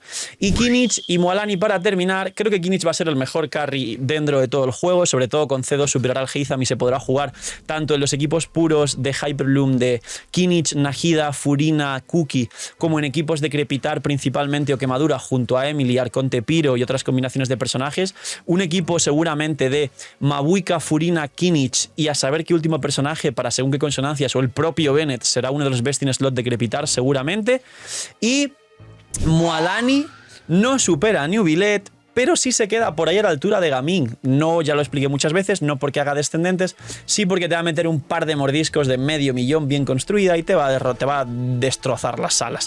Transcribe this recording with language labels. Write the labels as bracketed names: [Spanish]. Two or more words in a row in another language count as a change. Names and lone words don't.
[Spanish] Y Kinich y Mualani para terminar. Creo que Kinich va a ser el mejor carry dentro de todo el juego, sobre todo con C2 superar al Heizam y se podrá jugar tanto en los equipos puros de Hyperbloom de Kinich, Nahida, Furina, Cookie, como en equipos de Crepitar principalmente o Quemadura junto a Emily, Arconte, Pyro y otras combinaciones de personajes. Un equipo seguramente de Mabuika, Furina, Kinich y a saber qué último personaje para según qué consonancias o el propio Bennett será uno de los [English] best in slot [Spanish] de Crepitar seguramente. Y Mualani no supera a New Billet, pero sí se queda por ahí a la altura de Gaming. No, ya lo expliqué muchas veces, no porque haga descendentes, sí porque te va a meter un par de mordiscos de medio millón bien construida y te va a destrozar las salas.